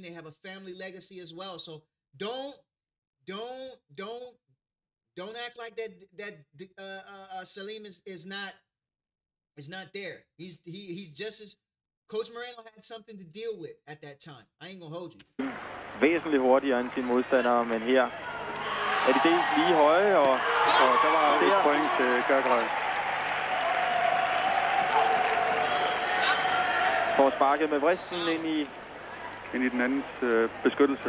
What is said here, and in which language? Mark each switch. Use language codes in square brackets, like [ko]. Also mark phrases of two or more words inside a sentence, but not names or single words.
[en] They have a family legacy as well. So don't act like that Salim is not there. He's just as Coach Moreno had something to deal with at that time. I ain't gonna hold you. [da] Væsentligt hurtigere end sine modstandere, men her er de dels lige høje, og der var et point til Gergely. Får sparket med vristen ind i den andens beskyttelse.